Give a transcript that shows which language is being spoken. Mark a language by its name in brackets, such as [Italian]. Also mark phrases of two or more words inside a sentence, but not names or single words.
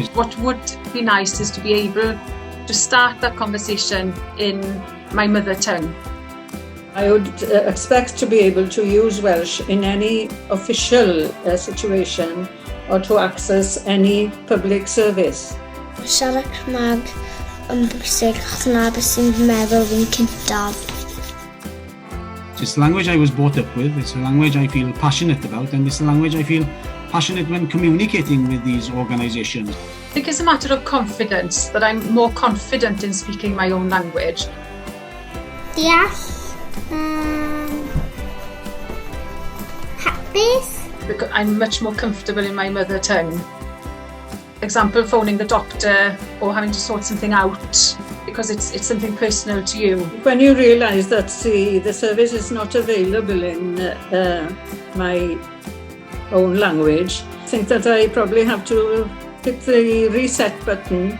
[English] What would be nice is to be able to start that conversation in my mother tongue. I would expect to be able to use Welsh in any official situation or to access any public service. [Welsh] Siarad Cymraeg yn bwysig achos yna beth sy'n meddwl fi'n cyntaf. [English] It's the language I was brought up with, it's a language I feel passionate about, and it's the language I feel passionate when communicating with these organisations. I think it's a matter of confidence, that I'm more confident in speaking my own language. [Welsh] Deall. Hapus. [English] Because I'm much more comfortable in my mother tongue. Example, phoning the doctor or having to sort something out because it's something personal to you. When you realise that the service is not available in my own language, I think that I probably have to hit the reset button.